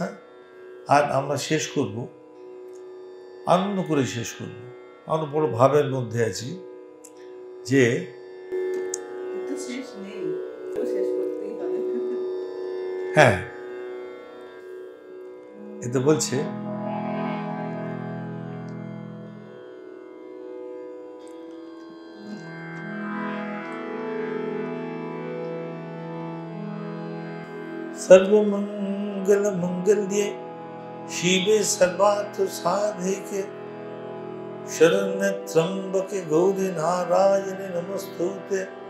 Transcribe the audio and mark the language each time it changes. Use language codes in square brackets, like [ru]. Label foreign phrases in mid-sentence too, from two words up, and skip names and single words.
[bn] আর আমরা শেষ করব, আনন্দ করে শেষ করব। আমরা বড় ভাবের মধ্যে আছি যে হ্যাঁ, এতে বলছে [sa] सर्वमंगल मंगल्ये शिवे सर्वार्थ साधिके शरण्य त्र्यंबके गौरी नारायणे नमस्तुते।